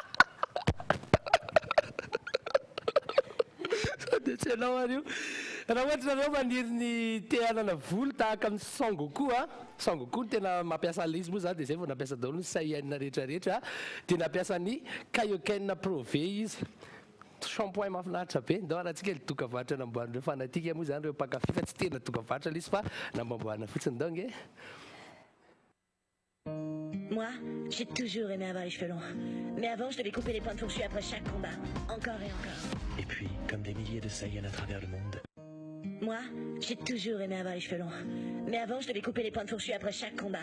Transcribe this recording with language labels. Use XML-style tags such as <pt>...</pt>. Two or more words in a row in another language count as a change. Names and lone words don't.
<mg>dia tsy anao ario raha ohatra nareo maniry ny te hanana volo tahaka amin'ny Sangoku Sangoku ny tena mampiasa izy moa zany dia zay vao nampiasa daholo ny Saiyan rehetrarehetra dia nampiasa ny Kaioken Pro V izy shampoing mahafinaritra be ndao arahantsika tokavatra namboarindreo fanatika moa zany reo mpakafy fa tsy tena tokavatra izy fa namamboarina fotsiny ndao nge.</mg> <fr>Moi, j'ai toujours aimé avoir les cheveux longs. Mais avant, je devais couper les points de fourchue après chaque combat. Encore et encore. Et puis, comme des milliers de Saiyans à travers le monde. Moi, j'ai toujours aimé avoir les cheveux longs. Mais avant, je devais couper les points de fourchue après chaque combat.</fr>